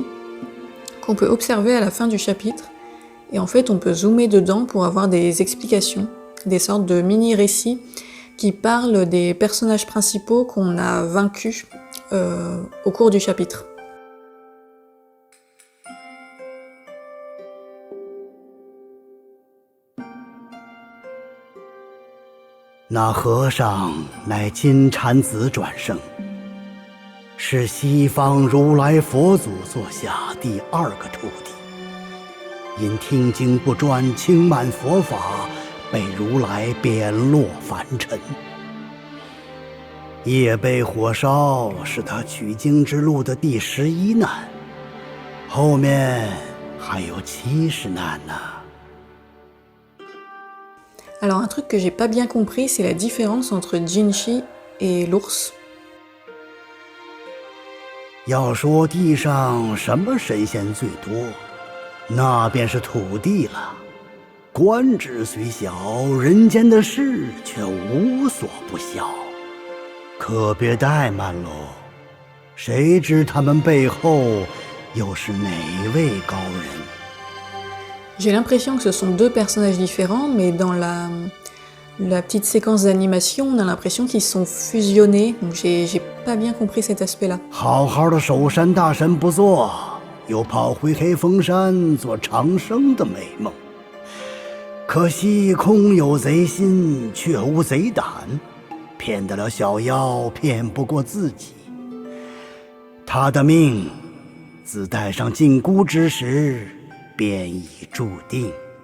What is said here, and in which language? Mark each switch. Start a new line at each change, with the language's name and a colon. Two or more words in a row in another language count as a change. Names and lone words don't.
French: qu'on peut observer à la fin du chapitre et en fait on peut zoomer dedans pour avoir des explications, des sortes de mini-récits qui parlent des personnages principaux qu'on a vaincus au cours du chapitre.
Chinese: 那和尚乃金蝉子转生，是西方如来佛祖座下第2个徒弟，因听经不专，轻慢佛法，被如来贬落凡尘。夜被火烧是他取经之路的第11难，后面还有70难呢。
French: Alors un truc que j'ai pas bien compris, c'est la différence entre Jinshi et l'ours.
Chinese: 要说地上什么神仙最多，那便是土地了。官职虽小，人间的事却无所不晓。可别怠慢喽，谁知他们背后又是哪位高人？
French: J'ai l'impression que ce sont 2 personnages différents, mais dans la petite séquence d'animation, on a l'impression qu'ils sont fusionnés, donc j'ai pas bien compris cet aspect-là.
Chinese: 好好的守山大神不做，又跑回黑风山做长生的美梦。可惜空有贼心，却无贼胆，骗得了小妖，骗不过自己。他的命，自带上禁箍之时，便已注定。